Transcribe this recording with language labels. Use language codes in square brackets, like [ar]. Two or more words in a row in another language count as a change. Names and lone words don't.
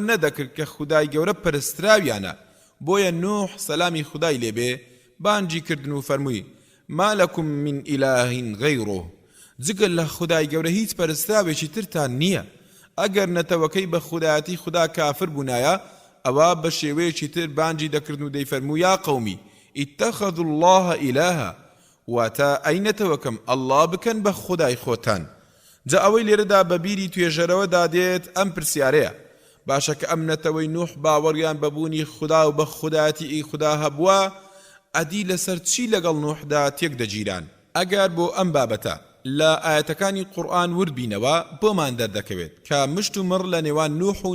[ckb] نەدەکرد کە خدای گەورە پەرستراویانە بۆیە نوح سەلامی خدای لێبێ بانجی کردن و فەرمووی [ar] ما لەکم من ئیلاهین غەیڕۆ [ckb] جگە لە خدای گەورە هیچ پەرستراوێکی ترتان نییە ئەگەر نەتەوەکەی بە خودایەتی خدا کافر بوونایە ئەوە بە شێوەیەکی تر بانجی دەکردن و دەیفەرموو [ar] یا قەومی اتخذوا الله إلها [ckb] واتا ئەینەتەوەکەم ئەڵڵا بکەن بە خودای خۆتان جا ئەوەی لێرەدا بەبیری توێژەرەوەدا دێت ئەم پرسیارەیە باشە کە ئەم نەتەوەی نوح باوەڕیان بەبوونی خدا و بە خودایەتی ئەی خدا هەبووە ئەدی لەسەر چی لەگەڵ نوحدا تێک دەگیران ئەگەر بۆ ئەم بابەتە لە ئاەتەکانی قورئان وردبینەوە بۆمان دەردەکەوێت کە مشت و مڕ لە نێوان نوح و